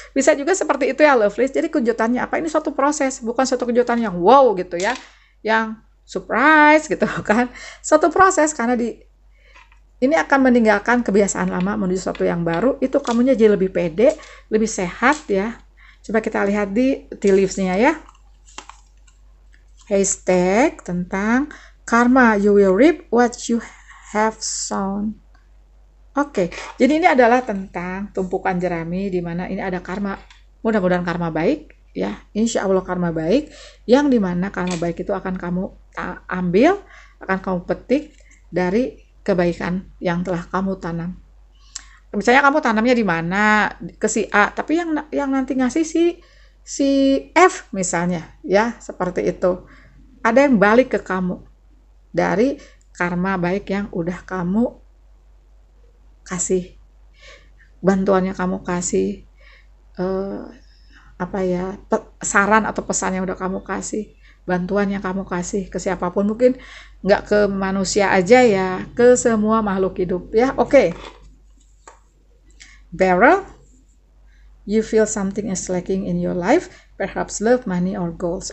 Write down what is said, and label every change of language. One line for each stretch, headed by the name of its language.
Indonesian: Bisa juga seperti itu ya Lovelies. Jadi kejutannya apa? Ini suatu proses, bukan suatu kejutan yang wow gitu ya. Yang surprise gitu kan. Suatu proses karena ini akan meninggalkan kebiasaan lama menuju sesuatu yang baru. Itu kamunya jadi lebih pede, lebih sehat ya. Coba kita lihat di tea leaves-nya ya.
English: Hashtag
Indonesian: tentang karma,
English: you will reap what you have sown.
Indonesian: Oke, jadi ini adalah tentang tumpukan jerami di mana ini ada karma. Mudah-mudahan karma baik ya, insya Allah karma baik, yang dimana karma baik itu akan kamu ambil, akan kamu petik dari kebaikan yang telah kamu tanam. Misalnya kamu tanamnya di mana, ke si A, tapi yang nanti ngasih si F misalnya ya, seperti itu. Ada yang balik ke kamu dari karma baik yang udah kamu kasih, bantuannya kamu kasih, apa ya, saran atau pesan yang udah kamu kasih, bantuan yang kamu kasih ke siapapun, mungkin nggak ke manusia aja ya, ke semua makhluk hidup ya. Oke.
English: Beryl, you feel something is lacking in your life, perhaps love, money, or goals.